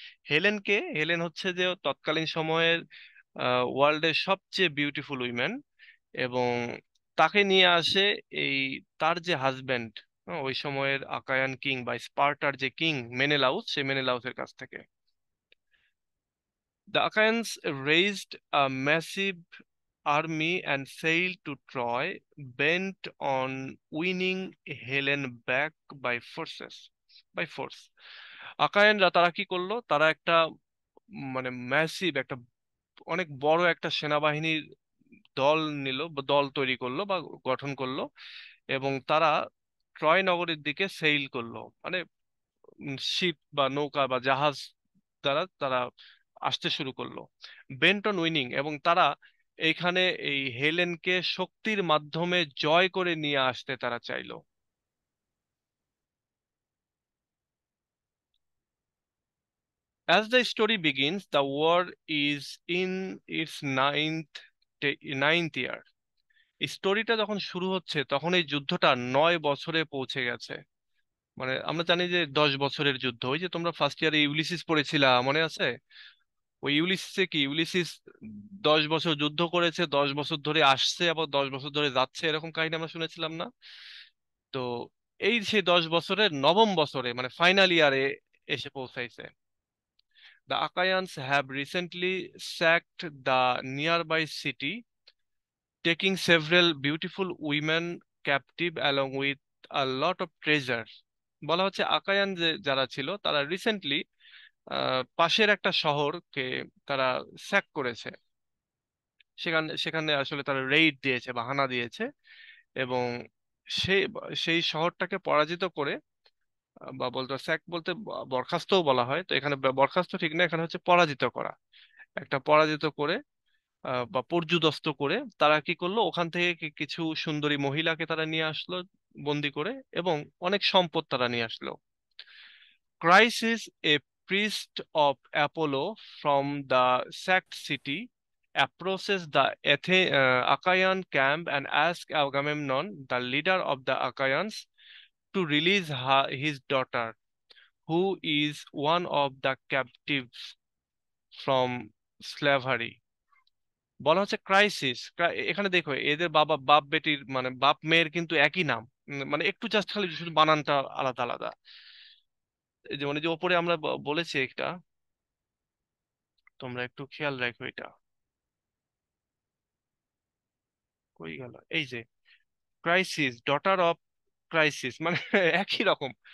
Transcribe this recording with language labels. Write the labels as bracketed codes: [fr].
[bn] Helen হচ্ছে যে তৎকালীন সময়ের ওয়ার্ল্ডের সবচেয়ে বিউটিফুল উইমেন, এবং তাকে নিয়ে আসে এই তার যে হাজবেন্ড, ওই সময়ের আকায়ান কিং বা স্পার্টার যে কিং মেনেলাউস, সে মেনেলাউসের কাছ থেকে। [en] The Achaeans raised a massive army and sailed to Troy, bent on winning Helen back by forces, by force. [bn] আকায়ানরা তারা কি করলো, তারা একটা মানে ম্যাসিভ একটা অনেক বড় একটা সেনাবাহিনীর দল নিল বা দল তৈরি করলো বা গঠন করলো, এবং তারা ট্রয় নগরীর দিকে সেইল করলো, মানে শিপ বা নৌকা বা জাহাজ দ্বারা তারা আসতে শুরু করলো বেন্টন উইনিং, এবং তারা এইখানে এই হেলেনকে শক্তির মাধ্যমে জয় করে নিয়ে আসতে তারা চাইলো। [en] As the story begins, the war is in its ninth year. [bn] স্টোরিটা যখন শুরু হচ্ছে তখন এই যুদ্ধটা 9 বছরে পৌঁছে গেছে। মানে আমরা জানি যে 10 বছরের যুদ্ধ, ওই যে তোমরা ফার্স্ট ইয়ারে ইউলিসিস পড়েছিলা মনে আছে? ওই ইউলিসিসে কি, ইউলিসিস 10 বছর যুদ্ধ করেছে, 10 বছর ধরে আসছে, আবার 10 বছর ধরে যাচ্ছে, এরকম কাহিনী আমরা শুনেছিলাম না? তো এই সেই 10 বছরের নবম বছরে মানে ফাইনাল ইয়ারে এসে পৌঁছাইছে। [en] The Achaeans have recently sacked the nearby city, taking several beautiful women captive along with a lot of treasure. [bn] বলা হচ্ছে আকায়ান যে যারা ছিল তারা রিসেন্টলি পাশের একটা শহরকে তারা স্যাক করেছে, সেখানে সেখানে আসলে তারা রেইড দিয়েছে বা হানা দিয়েছে, এবং সেই সেই শহরটাকে পরাজিত করে, বা বলতে স্যাক বলতে বরখাস্তও বলা হয়, তো এখানে বরখাস্ত ঠিক না, এখানে হচ্ছে পরাজিত করা, একটা পরাজিত করে বা পর্যুদস্ত করে তারা কি করলো, ওখান থেকে কিছু সুন্দরী মহিলাকে তারা নিয়ে আসলো বন্দি করে, এবং অনেক সম্পদ তারা নিয়ে আসলো। [en] Chrysis, a priest of Apollo from the sacked city, approaches the Achaean camp and asks Agamemnon, the leader of the Achaeans, to release his daughter, who is one of the captives from slavery. [bn] বলা হচ্ছে crisis. এখানে দেখো এদের বাবা বাপ বেটির মানে বাপ মেয়ের কিন্তু একই নাম, মানে একটু জাস্ট খালি শুধু বানানটা আলাদা আলাদা। এই যে মানে যে ওপরে আমরা বলেছি একটা, তোমরা একটু খেয়াল রাখো এটা, কই গেল, এই যে ক্রাইসিস, ডটার অফ ক্রাইসিস, মানে একই রকম।